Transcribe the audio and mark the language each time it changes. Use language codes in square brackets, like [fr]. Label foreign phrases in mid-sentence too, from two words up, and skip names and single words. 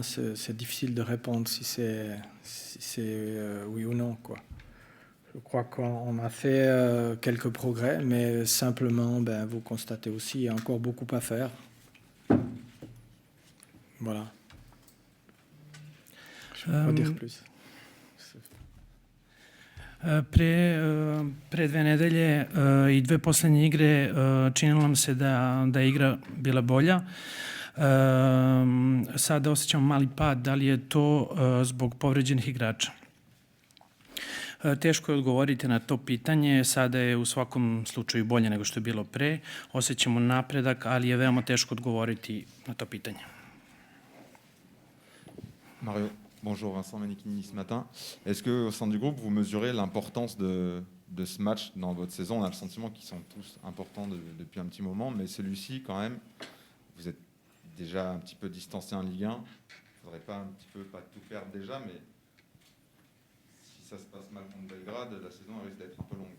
[fr] C'est difficile de répondre si c'est oui ou non, quoi. Je crois qu'on a fait quelques progrès, mais simplement, vous constatez aussi, il y a encore beaucoup à faire. Voilà. Je ne peux pas dire plus. [sr] Pre 2 nedelje i 2 posljednje igre činilo nam se da je igra bila bolja. Sada osjećamo mali pad, da li je to zbog povređenih igrača? Teško je odgovoriti na to pitanje, sada je u svakom slučaju bolje nego što je bilo pre. Osjećamo napredak, ali je veoma teško odgovoriti na to pitanje. [fr] Mario, bonjour, Vincent Manichini ce matin. Est-ce qu'au sein du groupe, vous mesurez l'importance de ce match dans votre saison? On a le sentiment qu'ils sont tous importants depuis un petit moment, mais celui-ci, quand même, vous êtes déjà un petit peu distancé en Ligue 1. Il ne faudrait pas un petit peu, pas tout perdre déjà, mais si ça se passe mal contre Belgrade, la saison risque d'être un peu longue.